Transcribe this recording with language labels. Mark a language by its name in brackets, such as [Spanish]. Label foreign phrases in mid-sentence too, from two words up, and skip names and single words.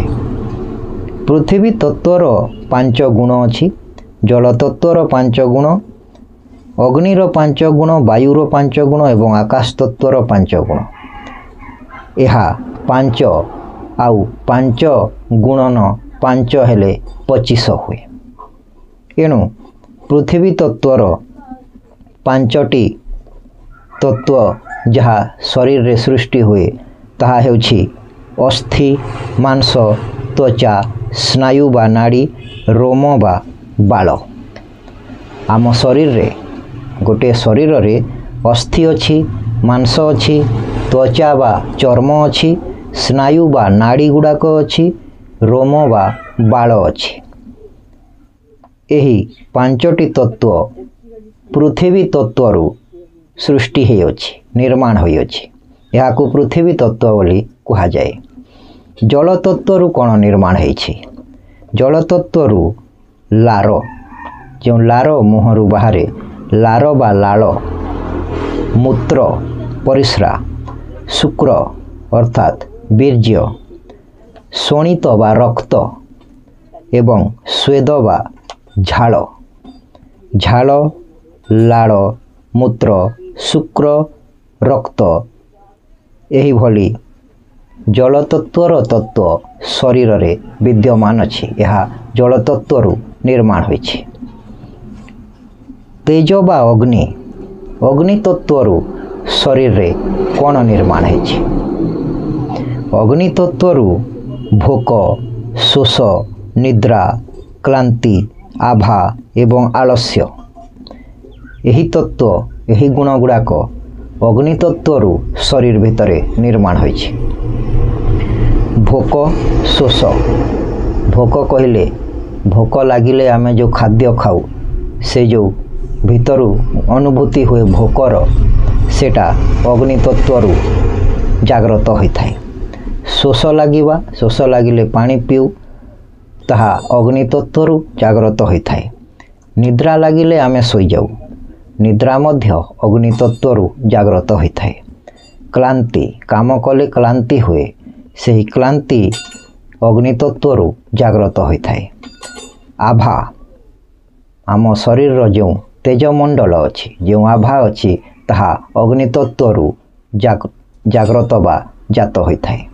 [Odia] ପୃଥ୍ୱୀ ତତ୍ୱର ପାଞ୍ଚ ଗୁଣ ଅଛି ଜଳ ତତ୍ୱର ପାଞ୍ଚ ଗୁଣ ଅଗ୍ନିର ପାଞ୍ଚ ଗୁଣ ବାୟୁର ପାଞ୍ଚ ଗୁଣ ଏବଂ ଆକାଶ ତତ୍ୱର ପାଞ୍ଚ ଗୁଣ ଏହା ପାଞ୍ଚ ଆଉ ପାଞ୍ଚ ଗୁଣନ ପାଞ୍ଚ ହେଲେ 25 ହୁଏ। ଏଣୁ ପୃଥ୍ୱୀ ତତ୍ୱର ପାଞ୍ଚଟି ତତ୍ୱ ଯାହା ଶରୀର ରେ ସୃଷ୍ଟି ହୁଏ ତାହା ହେଉଛି ଅସ୍ଥି ମାଂସ ତ୍ୱଚା ସ୍ନାୟୁ ବା ନାଡ଼ି ରୋମ ବା ବାଳ। ଆମ ଶରୀର ରେ ଗୋଟେ ଶରୀର ରେ ଅସ୍ଥି ଅଛି ମାଂସ ଅଛି ତ୍ୱଚା ବା ଚର୍ମ ଅଛି ସ୍ନାୟୁ ବା ନାଡ଼ି ଗୁଡ଼ାକ ଅଛି ରୋମ ବା ବାଳ ଅଛି। ଏହି ପାଞ୍ଚଟି ତତ୍ୱ ପୃଥ୍ୱୀ ତତ୍ୱରୁ ସୃଷ୍ଟି ହେଇଛି ନିର୍ମାଣ ହୋଇଛି ଯାହାକୁ ପୃଥ୍ୱୀ ତତ୍ୱ ବୋଲି କୁହାଯାଏ। ଜଳ ତତ୍ୱରୁ କଣ ନିର୍ମାଣ ହେଉଛି ଜଳ ତତ୍ୱରୁ ଲାଳ ଯୋ ଲାଳ ମୁହଁରୁ ବାହାରେ ଲାଳ ବା ଲାଳ ମୂତ୍ର ପରିସ୍ରା ଶୁକ୍ର ଅର୍ଥାତ ବୀର୍ଯ୍ୟ ଶୋଣିତ ବା ରକ୍ତ ଏବଂ ସ୍ୱେଦ ବା ଝାଳ ଝାଳ ଲାଳ ମୂତ୍ର ଶୁକ୍ର ରକ୍ତ ଏହି ଭଳି ଜଳ ତତ୍ୱର ତତ୍ୱ ଶରୀର ରେ ବିଦ୍ୟମାନ ଅଛି ଏହା ଜଳ ତତ୍ୱରୁ ନିର୍ମାଣ ହୋଇଛି। ତେଜ ବା ଅଗ୍ନି ଅଗ୍ନି ତତ୍ୱରୁ ଶରୀର ରେ କଣ ନିର୍ମାଣ ହୋଇଛି ଅଗ୍ନି ତତ୍ୱରୁ ଭୋକ ଶୋଷ ନିଦ୍ରା କ୍ଲାନ୍ତି ଆଭା ଏବଂ ଆଳସ୍ୟ ଏହି ତତ୍ୱ ଏହି ଗୁଣ ଗୁଡ଼ାକ ଅଗ୍ନି ତତ୍ୱରୁ ଶରୀର ଭିତରେ ନିର୍ମାଣ ହୋଇଛି। ଭୋକ ଶୋଷ ଭୋକ କହିଲେ ଭୋକ ଲାଗିଲେ ଆମେ ଯୋ ଖାଦ୍ୟ ଖାଉ ସେ ଯୋ ଭିତରୁ ଅନୁଭୂତି ହୁଏ ଭୋକର ସେଟା ଅଗ୍ନି ତତ୍ୱରୁ ଜାଗ୍ରତ ହୋଇଥାଏ। ଶୋଷ ଲାଗିବା ଶୋଷ ଲାଗିଲେ ପାଣି ପିଉ ତାହା ଅଗ୍ନି ତତ୍ୱରୁ ଜାଗ୍ରତ ହୋଇଥାଏ। ନିଦ୍ରା ଲାଗିଲେ ଆମେ ଶୋଇ ଯାଉ ନିଦ୍ରା ମଧ୍ୟ ଅଗ୍ନି ତତ୍ୱରୁ ଜାଗ୍ରତ ହୋଇଥାଏ। କ୍ଲାନ୍ତି କାମ କଲେ କ୍ଲାନ୍ତି ହୁଏ ସହି କ୍ଲାନ୍ତି ଅଗ୍ନି ତତ୍ୱରୁ ଜାଗ୍ରତ ହୋଇଥାଏ। ଆଭା ଆମ ଶରୀର ଯୋ ତେଜମଣ୍ଡଳ ଅଛି ଯୋ ଆଭା ଅଛି ତାହା ଅଗ୍ନିତତ୍ୱ ଜାଗ୍ରତ ବା ଜାତ [Hindi] होता है।